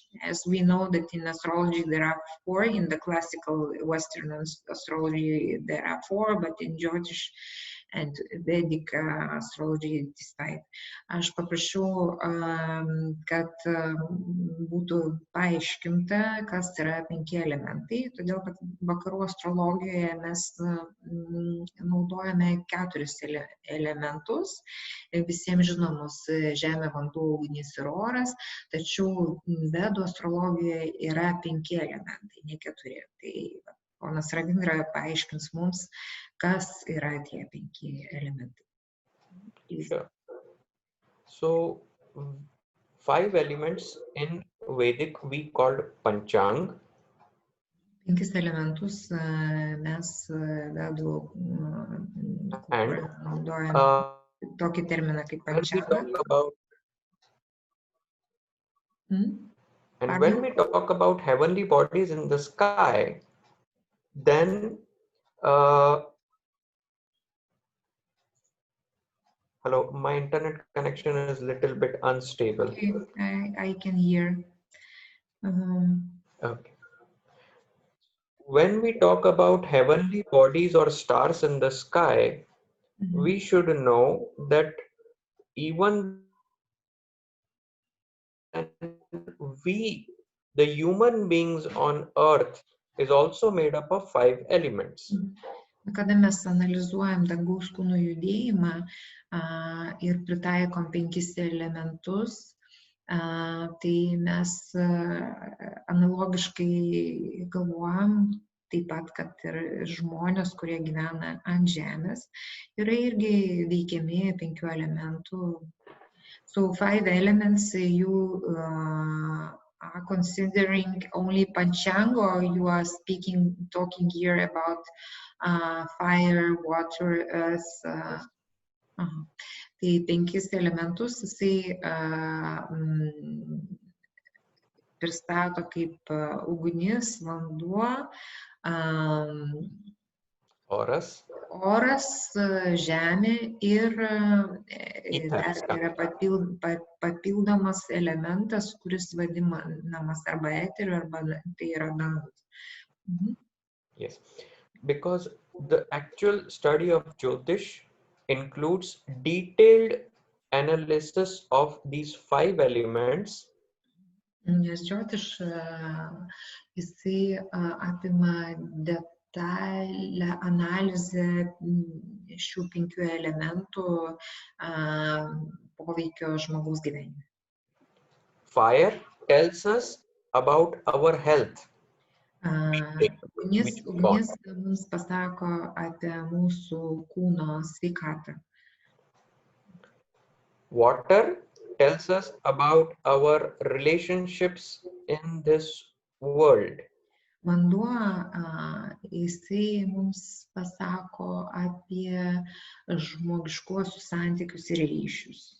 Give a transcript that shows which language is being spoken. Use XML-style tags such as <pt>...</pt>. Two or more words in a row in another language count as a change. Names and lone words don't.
<en>As we know that in astrology there are 4, in the classical Western astrology there are 4, but in Jyotish and Vedic astrology it is 5.</en> <lt>Aš paprašiau, kad būtų paaiškinta, kas yra 5 elementai, todėl kad vakarų astrologijoje mes naudojame 4 elementus, visiems žinomus žemė, vanduo, ugnis ir oras, tačiau vedų astrologijoje yra 5 elementai, ne 4. Tai ponas Ravindra paaiškins mums, kas yra tie 5 elementai.</lt> <en>Sure. So 5 elements in Vedic we called Panchang.</en> <lt>5 elementus mes vedų naudojame tokį terminą kaip Panchanga.</lt> <en>And when we talk about heavenly bodies in the sky, then hello, my internet connection is a little bit unstable. Okay, I can hear. Okay. When we talk about heavenly bodies or stars in the sky, we should know that even we, the human beings on earth, is also made up of 5 elements.</en> <lt>Kada mes analizuojam dangaus kūnų judėjimą ir pritaikom 5 elementus, tai mes analogiškai galvojam taip pat, kad ir žmonės, kurie gyvena ant žemės, yra irgi veikiami 5 elementų.</lt> <en>So 5 elements, you are considering only Panchanga, or you are talking here about fire, water, earth?</en> <lt>Tai 5 elementus jisai pristato kaip ugnis, vanduo, oras, žemė ir dar yra papildomas elementas, kuris vadinamas arba eteriu, arba tai yra dangus.</lt> <en>Yes, because the actual study of Jyotish includes detailed analysis of these 5 elements.</en> <lt>Nes Jyotish jisai apima detalę analizę šių 5 elementų poveikio žmogaus gyvenime.</lt> <en>Fire tells us about our health.</en> <lt>Ugnis mums pasako apie mūsų kūno sveikatą.</lt> <en>Water tells us about our relationships in this world.</en> <lt>Vanduo, jisai mums pasako apie žmogiškuosius santykius ir ryšius.</lt>